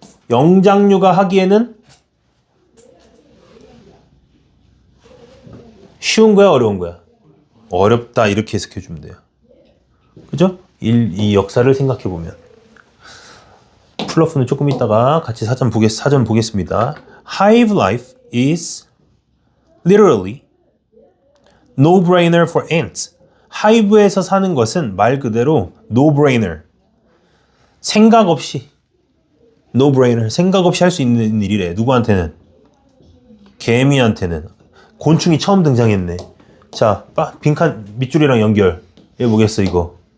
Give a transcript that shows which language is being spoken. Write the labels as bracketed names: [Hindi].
[Korean] 영장류가 하기에는 쉬운 거야, 어려운 거야? 어렵다 이렇게 해석해 주면 돼요. 그죠? 이 역사를 생각해 보면 풀러프는 조금 있다가 같이 사전 보겠습니다. [English] Hive life is literally no-brainer for ants. [Korean] 하이브에서 사는 것은 말 그대로 no-brainer. 생각 없이 no-brainer. 생각 없이 할 수 있는 일이래. 누구한테는? 개미한테는. 곤충이 처음 등장했네. 자, 빈칸 밑줄이랑 연결. 해보겠어 이거.